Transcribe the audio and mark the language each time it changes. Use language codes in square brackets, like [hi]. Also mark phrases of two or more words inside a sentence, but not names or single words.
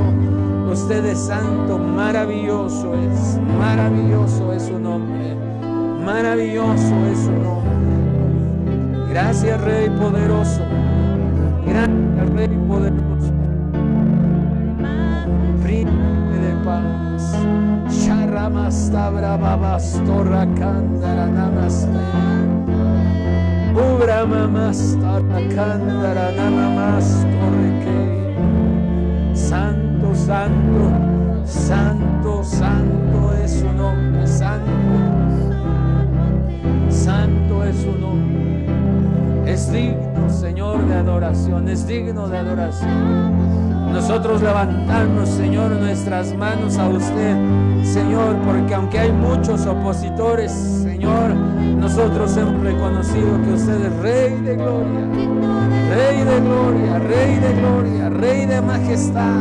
[es] Usted es santo, maravilloso es su nombre, maravilloso es su nombre. Gracias, Rey poderoso, gracias, Rey poderoso. Príncipe de paz, Sharamastabra Babastorra Kandara Namaste, Ubra Mamastara Kandara Namamastorre. Santo, santo, santo, santo es su nombre, santo es su nombre. Es digno, Señor, de adoración, es digno de adoración. Nosotros levantamos, Señor, nuestras manos a usted, Señor, porque aunque hay muchos opositores, Señor, nosotros hemos reconocido que usted es Rey de gloria, Rey de gloria, Rey de gloria, Rey de majestad.